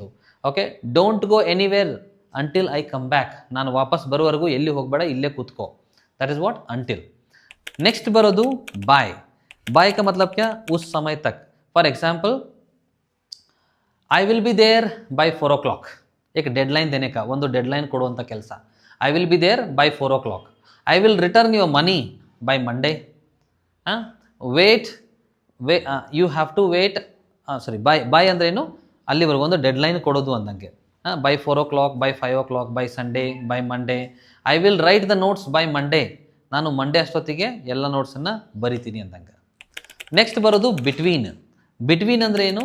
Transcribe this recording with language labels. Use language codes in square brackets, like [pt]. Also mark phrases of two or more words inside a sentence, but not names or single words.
[kn] ಓಕೆ, [en] don't go anywhere until I come back. [kn] ನಾನು ವಾಪಸ್ ಬರುವವರೆಗೂ ಎಲ್ಲಿ ಹೋಗಬೇಡ, ಇಲ್ಲೇ ಕೂತ್ಕೋ. [en] that is what until. [kn] नेक्स्ट बरोದು बाय. [hi] बाय का मतलब क्या? उस समय तक. [en] for example, I will be there by 4 o'clock. [hi] एक डेडलाइन देने का, [kn] ಒಂದು डेडलाइन ಕೊಡುವಂಥ ಕೆಲಸ. [en] I will be there by 4 o'clock. I will return your money by Monday. wait you have to wait. [kn] ಸಾರಿ, ಬಾಯ್ ಅಂದ್ರೇನು? ಅಲ್ಲಿವರೆಗೂ ಒಂದು ಡೆಡ್ಲೈನ್ ಕೊಡೋದು ಅಂದಂಗೆ. [en] by 4 o'clock, by 5 o'clock, by Sunday, by Monday. I will write the notes by Monday. [kn] ನಾನು ಮಂಡೇ ಅಷ್ಟೊತ್ತಿಗೆ ಎಲ್ಲ ನೋಟ್ಸನ್ನು ಬರಿತೀನಿ ಅಂದಂಗೆ. ನೆಕ್ಸ್ಟ್ ಬರೋದು ಬಿಟ್ವೀನ್. ಬಿಟ್ವೀನ್ ಅಂದರೆ ಏನು?